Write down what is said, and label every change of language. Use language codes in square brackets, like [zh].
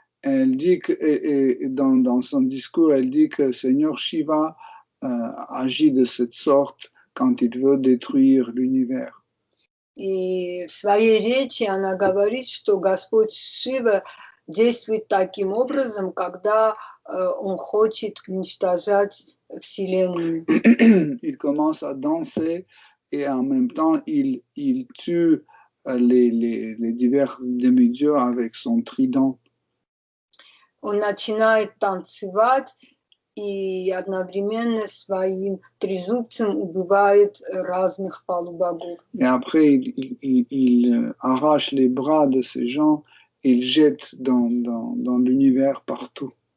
[fr] Elle dit que, et dans son discours, elle dit que Seigneur Shiva agit de cette sorte quand il veut détruire l'univers. [ru] И в своей речи она говорит, что Господь Шива действует таким образом, когда он хочет уничтожать Вселенную. [fr] Il commence à danser et en même temps, il tue les divers demi-dieux avec son trident. [ru] Он начинает танцевать и одновременно своим трезубцем убивает разных полубогов. [fr] Et après, il arrache les bras de ces gens et il jette dans l'univers partout.